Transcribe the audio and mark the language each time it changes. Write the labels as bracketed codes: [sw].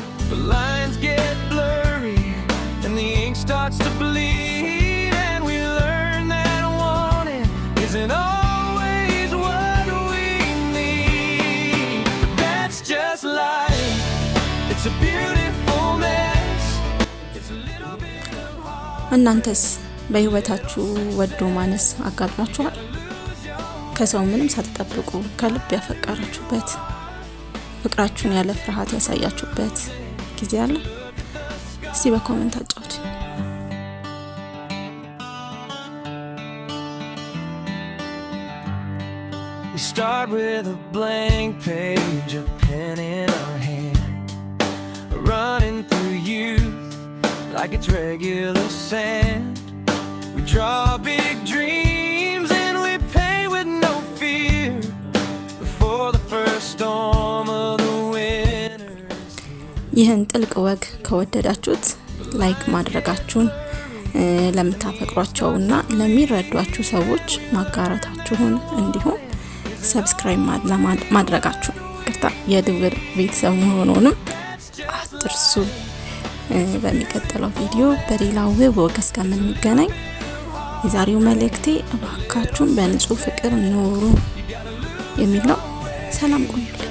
[en] The lines get blurry and the ink starts to bleed, and we learn that wanting isn't always what we need. But that's just life. It's a beautiful mess. It's a little bit of heart. [am] እናንተስ በህይወታችሁ ወዶ ማነስ አጋጥሟችኋል? ከሰው ምንም ሳትጠብቁ ከልብ ያፈቀራችሁበት ፍቅራችሁን ያለ ፍርሃት ያሳያችሁበት ጊዜ አለ? እስቲ በኮሜንት አጫውቱ። [en] We start with a blank page, a pen in our hand, running through youth like it's regular sand. We draw big dreams and we pay with no fear before the first storm of the winter. [am] ይህን ጥልቅ ወግ ከወደዳችሁት ላይክ ማድረጋችሁን ለምታፈቅሯቸውና ለሚረዷችሁ ሰዎች ማጋራታችሁን እንዲሁም ሰብስክራይብ ማድረጋችሁን የድብር ቤተሰብ መሆኑንም አትርሱ። በሚቀጥለው ቪዲዮ በሌላ ውብ ወግ እስከምንገናኝ የዛሬው መልእክቴ እባካችሁን በንጹህ ፍቅር ኑሩ የሚል ነው። ሰላም ቆዩ።